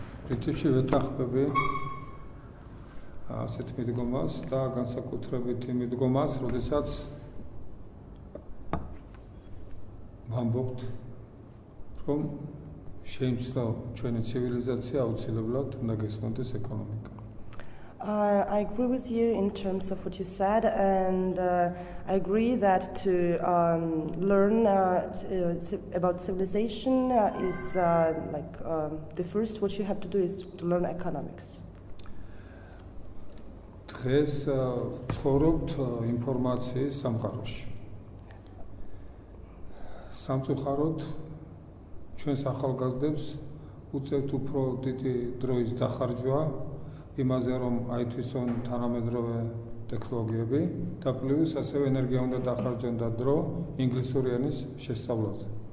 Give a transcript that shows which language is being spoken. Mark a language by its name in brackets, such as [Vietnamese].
[Georgian] რითში ვეთანხმები ასეთ მიდგომას და განსაკუთრებით იმ მიდგომას, როდესაც ვამბობთ, რომ შეიმჩნევა ჩვენი ცივილიზაცია აუცილებლად უნდა გესმოდეს ეკონომიკა. [English] I agree with you in terms of what you said, and I agree that to learn about civilization is the first what you have to do is to learn economics. [Georgian] დღეს ცხოვრობთ ინფორმაციის სამყაროში. სამწუხაროდ ჩვენს ახალგაზრდებს უწევთ უფრო დიდი დროის დახარჯვა იმაზე, რომ აითვისონ თანამედროვე ტექნოლოგიები და პლუს ასევე ენერგია უნდა დახარჯონ და დრო ინგლისური ენის შესწავლაზე.